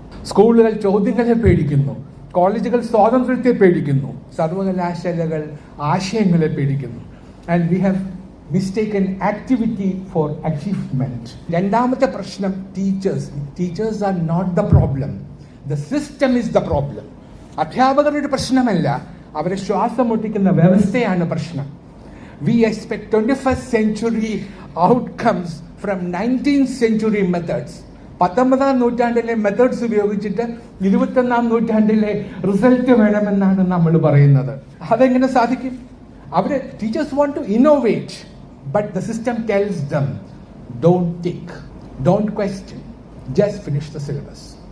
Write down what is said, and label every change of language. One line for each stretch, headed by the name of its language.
Malayalam: സ്കൂളുകൾ ചോദ്യങ്ങളെ പേടിക്കുന്നു, കോളേജുകൾ സ്വാതന്ത്ര്യത്തെ പേടിക്കുന്നു, സർവകലാശാലകൾ ആശയങ്ങളെ പേടിക്കുന്നു.
English: And we have mistaken activity for achievement.
Malayalam: രണ്ടാമത്തെ പ്രശ്നം
English: Teachers are not the problem, the system is the problem.
Malayalam: അധ്യാപകരുടെ പ്രശ്നമല്ല, അവരെ ശ്വാസം മുട്ടിക്കുന്ന വ്യവസ്ഥയാണ് പ്രശ്നം.
English: We expect 21st century outcomes from 19th century methods.
Malayalam: 19ാം നൂറ്റാണ്ടിലെ മെത്തേഡ്സ് ഉപയോഗിച്ചിട്ട് 21ാം നൂറ്റാണ്ടിലെ റിസൾട്ട് വേണമെന്നാണ് നമ്മൾ പറയുന്നത്. അതെങ്ങനെ സാധിക്കും?
English: Teachers want to innovate, but the system tells them don't think, don't question, just finish the syllabus.